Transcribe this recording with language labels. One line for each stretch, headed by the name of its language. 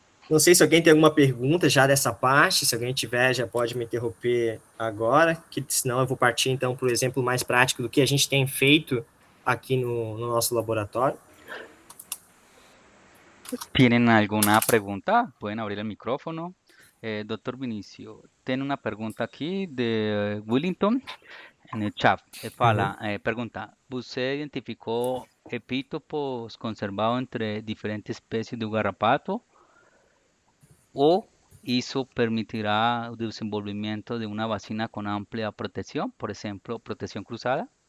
Portuguese: Não sei se alguém tem alguma pergunta já dessa parte, se alguém tiver, já pode me interromper agora, que senão eu vou partir, então, para o exemplo mais prático do que a gente tem feito aqui no nosso laboratório.
Spanish: ¿Tienen alguna pregunta? Pueden abrir el micrófono. Doctor Vinicio, tiene una pregunta aquí de Willington en el chat.
Portuguese: Pergunta: você identificou epítopos conservados entre diferentes espécies de garrapato? ¿O isso permitirá o desenvolvimento de uma vacina com ampla proteção? Por exemplo, proteção cruzada?